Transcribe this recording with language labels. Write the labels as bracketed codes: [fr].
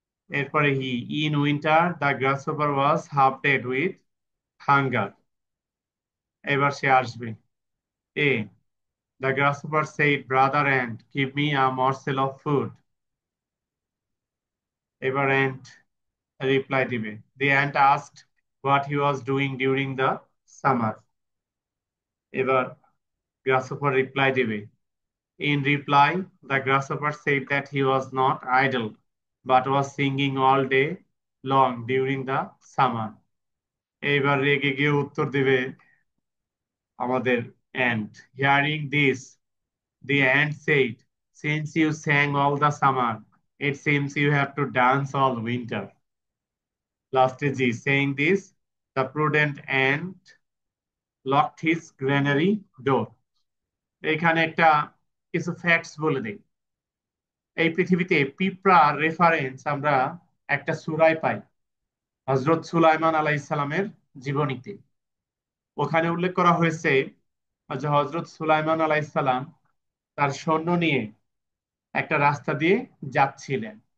[en] এরপরে in winter, the grasshopper was half dead with hunger. [bn] এবার সে আসবে [en] A, the grasshopper said, brother ant, give me a morsel of food. [bn] এবার ant reply দিবে। [en] The ant asked what he was doing during the summer. [bn] এবার grasshopper reply দিবে। [en] In reply, the grasshopper said that he was not idle, but was singing all day long during the summer. [bn] এইবার রেগে গিয়ে উত্তর দিবে আমাদের ant. [en] Hearing this, the ant said, since you sang all the summer, it seems you have to dance all winter. Last G, saying this, the prudent ant locked his granary door. [bn] এখানে একটা কিছু facts বলে দিই। এই পৃথিবীতে পিঁপড়ার reference আমরা একটা সূরায় পাই, হযরত সুলাইমান আলাইহিস সালামের জীবনীতে। ওখানে উল্লেখ করা হয়েছে যে হযরত সুলাইমান আলাইহিস সালাম তার সৈন্য নিয়ে একটা রাস্তা দিয়ে যাচ্ছিলেন।